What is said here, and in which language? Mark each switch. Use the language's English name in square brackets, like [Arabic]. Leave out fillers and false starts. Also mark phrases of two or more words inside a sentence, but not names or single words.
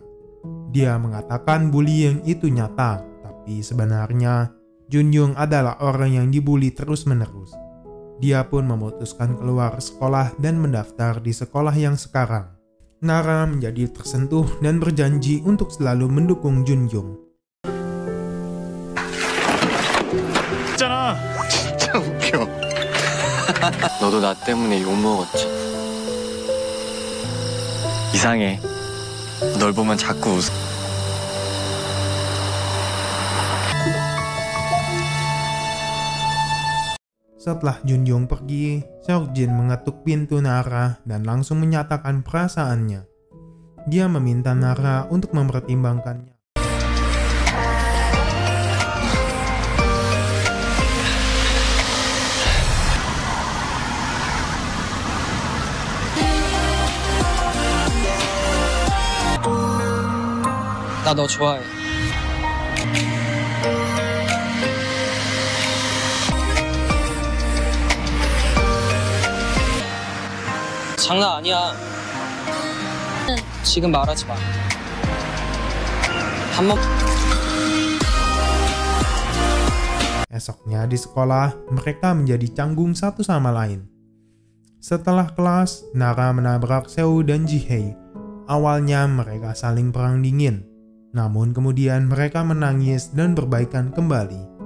[Indonesian] Dia mengatakan bullying itu nyata, tapi sebenarnya Junyoung adalah orang yang dibully terus-menerus. Dia pun memutuskan keluar sekolah dan mendaftar di sekolah yang sekarang. Nara menjadi tersentuh dan berjanji untuk selalu mendukung Junyoung. [Korean] 진짜 웃겨. 너도 나 때문에 욕 먹었지. 이상해. 널 보면 자꾸 웃어. [Indonesian] Setelah Junyoung pergi, Seokjin mengetuk pintu Nara dan langsung menyatakan perasaannya. Dia meminta Nara untuk mempertimbangkannya. [Korean] 나 너 좋아해. 장난 아니야. 지금 말하지 마. 한 번. [Indonesian] Esoknya di sekolah, mereka menjadi canggung satu sama lain. Setelah kelas, Nara menabrak Seo dan Jihye. Awalnya mereka saling perang dingin, namun kemudian mereka menangis dan berbaikan kembali.